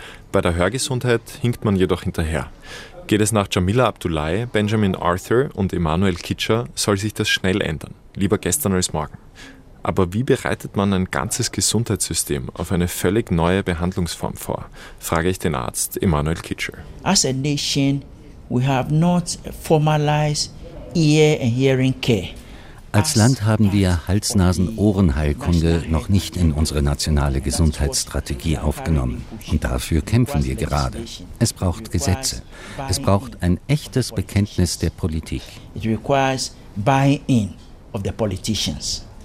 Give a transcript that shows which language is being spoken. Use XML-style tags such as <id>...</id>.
<de>Bei der Hörgesundheit hinkt man jedoch hinterher. Geht es nach Jamila Abdullahi, Benjamin Arthur und Emanuel Kitscher, soll sich das schnell ändern. Lieber gestern als morgen. Aber wie bereitet man ein ganzes Gesundheitssystem auf eine völlig neue Behandlungsform vor? Frage ich den Arzt Emanuel Kitscher.</de> <en>As a nation, we have not formalized ear and hearing care.</en> <de>Als Land haben wir Hals-Nasen-Ohren-Heilkunde noch nicht in unsere nationale Gesundheitsstrategie aufgenommen. Und dafür kämpfen wir gerade. Es braucht Gesetze. Es braucht ein echtes Bekenntnis der Politik.</de> <en>It requires buy-in of the politicians.</en>